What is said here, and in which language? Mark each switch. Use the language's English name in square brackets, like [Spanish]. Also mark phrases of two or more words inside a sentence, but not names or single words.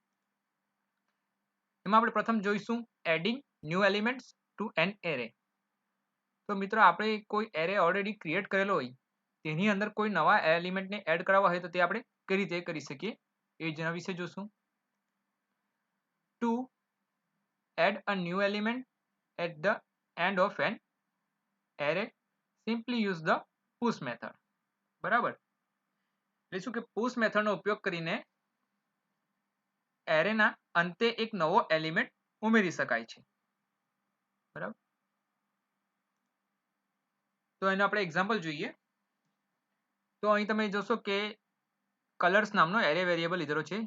[Gujarati] એમાં આપણે પ્રથમ જોઈશું [English] adding new elements to an array. [Gujarati] તો મિત્રો આપણે કોઈ એરે ઓલરેડી ક્રિએટ કરેલો હોય તેની અંદર કોઈ નવા એલિમેન્ટને એડ કરાવવા હોય તો તે આપણે કઈ રીતે કરી શકીએ એ જેના વિશે જોશું. [English] ટુ add a new element at the end of an array, simply use the push method. [Gujarati] બરાબર, એટલે શું કે [English] push method [Gujarati] નો ઉપયોગ કરીને એરેના અંતે એક નવો એલિમેન્ટ ઉમેરી શકાય છે. બરાબર, તો એનો આપણે એક્ઝામ્પલ જોઈએ. તો અહીં તમે જોશો કે કલર્સ નામનો એરે વેરિયેબલ લીધેલો છે.